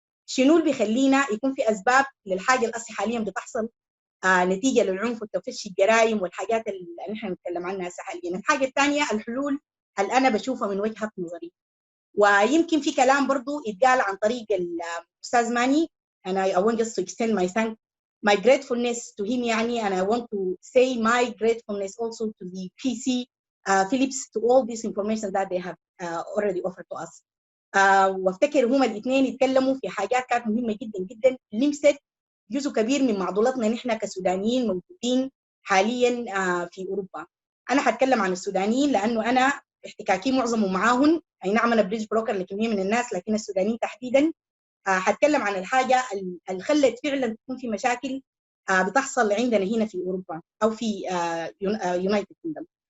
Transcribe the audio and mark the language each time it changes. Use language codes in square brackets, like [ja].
[ar] شنو اللي بيخلينا يكون في اسباب للحاجه اللي حاليا بتحصل نتيجه للعنف وتفشي الجرائم والحاجات اللي نحن نتكلم عنها هسه حاليا. الحاجه الثانيه الحلول اللي انا بشوفها من وجهه نظري، ويمكن في كلام برضو يتقال عن طريق الاستاذ ماني. [en] انا I want just to extend my gratefulness to him يعني, and I want to say my gratefulness also to the PC Philips to all this information that they have already offered to us. [ar] وافتكر هما الاثنين يتكلموا في حاجات كانت مهمه جدا جدا لمست جزء كبير من معضلتنا نحن كسودانيين موجودين حاليا في اوروبا. انا حتكلم عن السودانيين لانه انا احتكاكي معظمه معاهم، اي نعم انا بريدج بروكر لكميه من الناس، لكن السودانيين تحديدا حتكلم عن الحاجه اللي خلت فعلا تكون في مشاكل بتحصل عندنا هنا في اوروبا او في يونايتد كيندم.